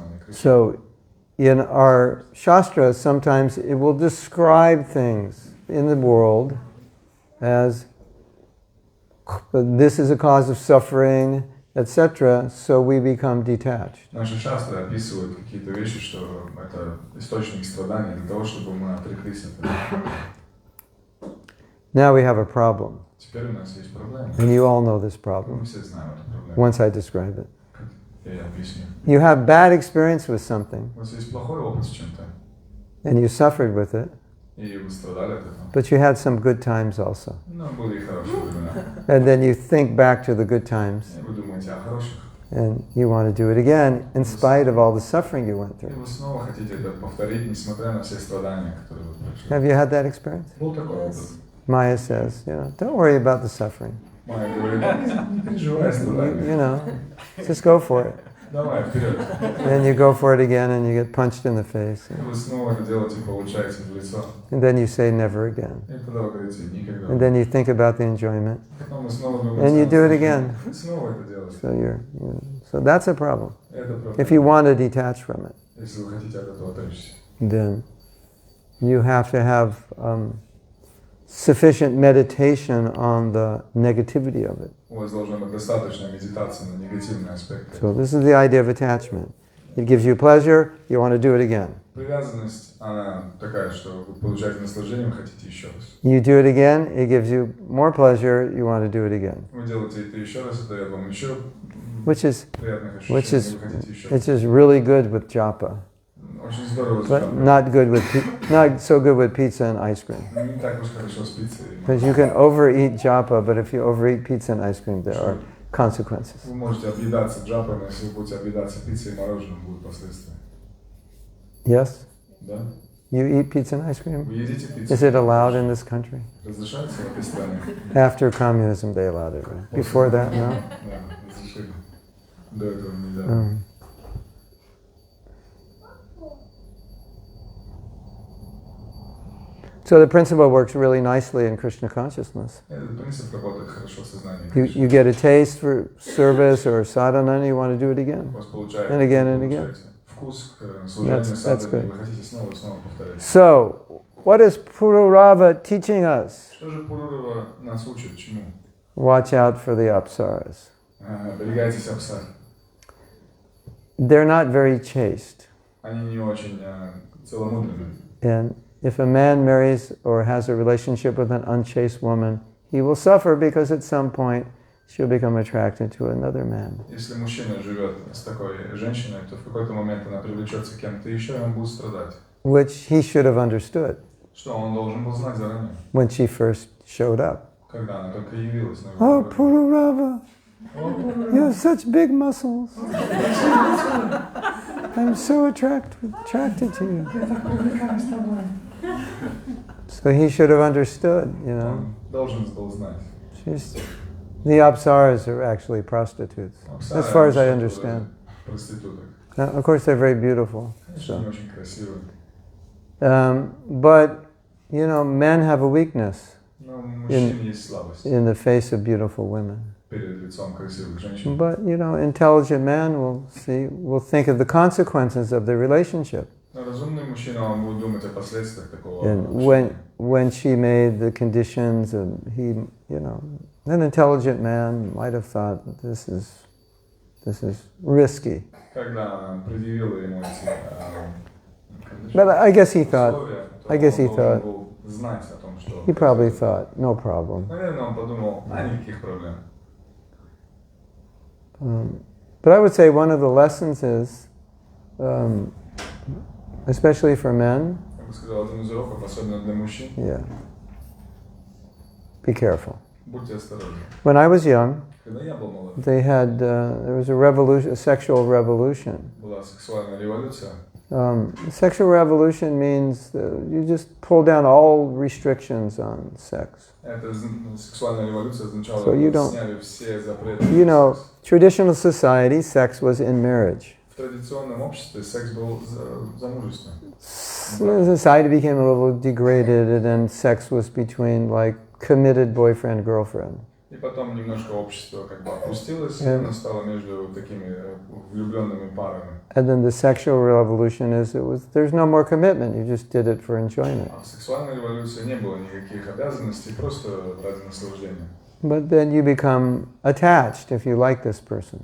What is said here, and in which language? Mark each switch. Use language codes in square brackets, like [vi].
[en] So, in our shastras, sometimes it will describe things in the world as this is a cause of suffering, etc., so we become detached. [ru] Наши шастры описывают какие-то вещи, что это источник страдания для того, чтобы мы отреклись от этого. [en] Now we have a problem. [ru] Теперь у нас есть проблема. [en] And you all know this problem. [ru] Мы все знаем эту проблему. [en] Once I describe it. [ru] Я объясню. [en] You have bad experience with something. [ru] У вас есть плохой опыт с чем-то. [en] And you suffered with it. [ru] И вы страдали от этого. [en] But you had some good times also. [ru] Но были и хорошие времена. [en] And then you think back to the good times. [ru] И вы думаете о хороших. [en] And you want to do it again in spite of all the suffering you went [ru] И [en] through. [ru] вы снова хотите это повторить, несмотря на все страдания, которые вы прошли. [en] Have you had that experience? [ru] Был такой опыт. [en] Maya says, don't worry about the suffering. [ru] Майя говорит, не переживай страдания. [en] Just go for it. [ru] Давай, вперед. [en] And you go for it again and you get punched in the face. [ru] И вы снова это делаете, получаете в лицо. [en] And then you say never again. [ru] И тогда вы говорите, никогда. [en] And then you think about the enjoyment. [ru] Потом вы снова думаете, [en] And you do it again. [ru] снова это делаете. [en] So that's a problem. [ru] Это проблема. [en] If you want to detach from it, [ru] Если вы хотите от этого отречься. [en] then you have to have sufficient meditation on the negativity of it. [ru] У вас должна быть достаточная медитация на негативные аспекты. [en] So this is the idea of attachment. It gives you pleasure, you want to do it again. [ru] Привязанность, она такая, что вы получаете наслаждение, вы хотите еще раз. [en] You do it again, it gives you more pleasure, you want to do it again. [ru] Вы делаете это еще раз, это дает вам еще [en] Which is [ru] приятных ощущений, вы хотите еще раз. [en] It's just really good with japa, [ru] Очень здорово с [en] but [ru] джапой. [en] not so good with pizza and ice cream. [ru] Не так уж хорошо с пиццей. [en] Because you can overeat japa, but if you overeat pizza and ice cream, there are consequences. [ru] Вы можете объедаться джапой, но если вы будете объедаться пиццей и мороженым, будут последствия. [en] Yes? [ru] Да? [en] You eat pizza and ice cream? [ru] Вы едите пиццу? [en] Is it allowed in this country? [ru] Разрешается в этой стране? [en] After communism, they allowed it, right? Before that, no? [ru] Да, разрешили. До этого нельзя. [en] So the principle works really nicely in Krishna consciousness. [ru] Этот принцип работает хорошо в сознании. [en] You get a taste for service or sadhana and you want to do it again. [ru] У вас получается, [en] And again and again. [ru] получаете вкус к служению [en] That's [ru] садхане, [en] good. [ru] вы хотите снова и снова повторять. [en] So, what is Purūravā teaching us? [ru] Что же Пурурава нас учит? Чему? [en] Watch out for the apsaras. [ru] Берегайтесь апсар. [en] They're not very chaste. [ru] Они не очень целомудренные. [en] And if a man marries or has a relationship with an unchaste woman, he will suffer because at some point she'll become attracted to another man. [ru] Если мужчина живет с такой женщиной, то в какой-то момент она привлечется кем-то еще, и он будет страдать. [en] Which he should have understood [ru] Что он должен был знать заранее, [en] when she first showed up. [ru] когда она только явилась на [en] Oh, [ru] его [en] Pururava, you have such big muscles. I'm so attracted to you. So he should have understood, you know. [ru] Он должен был знать. [en] The apsaras are actually prostitutes, as far as I understand. [ru] Проституток. [en] Now, of course, they're very beautiful. [ru] Конечно, они очень красивые. [en] But, you know, men have a weakness [ru] Но у мужчин есть слабость [en] in the face of beautiful women. [ru] перед лицом красивых женщин. [en] But, you know, intelligent man will think of the consequences of the relationship. [ru] Но разумный мужчина, он будет думать о последствиях такого [en] And [ru] отношения. [en] when she made the conditions, and he, you know, an intelligent man might have thought, this is risky. [ru] Когда она предъявила ему эти [en] But I guess he thought, [ru] условия, то [en] I guess he [ru] он должен [en] thought, [ru] был знать о том, что... [en] he probably thought, no problem. [ru] Наверное, он подумал, никаких проблем. [en] But I would say one of the lessons is, especially for men, [ru] Я бы сказал, один из уроков, особенно для мужчин, [en] yeah, be careful. [ru] будьте осторожны. [en] When I was young, [ru] Когда я был молод, [en] there was a revolution, a sexual revolution. [ru] была сексуальная революция. [en] Sexual revolution means you just pull down all restrictions on sex. [ru] Эта сексуальная революция означала, [en] So you [ru] что [en] don't- [ru] сняли все запреты. [en] You know, traditional society, sex was in marriage. [ru] В традиционном обществе секс был замужеством. [en] Society became a little degraded, and then sex was between like committed boyfriend-girlfriend. [ru] И потом немножко общество как бы опустилось, и оно стало между такими влюбленными парами. [en] And then the sexual revolution there's no more commitment, you just did it for enjoyment. [ru] А в сексуальной революции не было никаких обязанностей, просто ради наслаждения. [en] But then you become attached if you like this person.